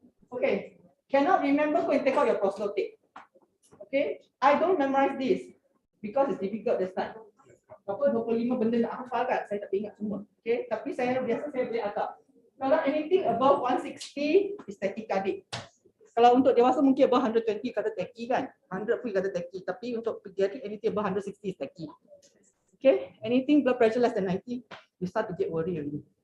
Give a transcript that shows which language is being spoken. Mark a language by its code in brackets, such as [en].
[en] Okay, cannot remember, go and take out your proslo tape. Okay, I don't memorize this because it's difficult this time. [ms] Apa 25 benda nak hafal kan, saya tak ingat semua. Okay, tapi saya boleh agak. [en] Kalau anything above 160 is tachycardic. [ms] Kalau untuk dewasa mungkin [en] above 120 kata tachy kan, 100 pun kata tachy, [ms] tapi untuk [en] pediatric anything above 160 is tachy. Okay, anything blood pressure less than 90, you start to get worried already.